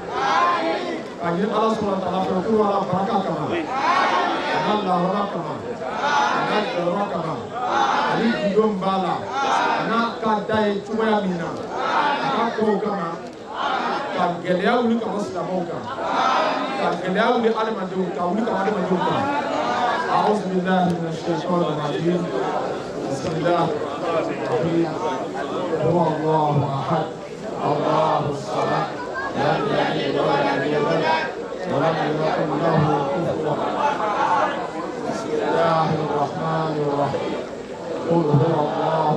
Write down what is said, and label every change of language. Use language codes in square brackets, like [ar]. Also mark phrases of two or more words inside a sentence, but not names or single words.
[bm] ka ɲini Ala sɔnna ta'ala fɛ kuru wala baraka kama a n'a lahɔrɔma kama a n'a jɔyɔrɔ kama ani jidon b'a la a n'a ka da ye cogoya min na a ka kow kama ka gɛlɛya wuli ka bɔ silamɛw kan ka gɛlɛya wuli adamadenw ka wuli ka bɔ adamadenw kan [ar] أعوذ بالله من الشيطان الرجيم بسم الله الرحمن الرحيم هو الله أحد الله الصمد لم يلد ولم يولد ولم يكن له كفوا أحد بسم الله الرحمن الرحيم قل هو الله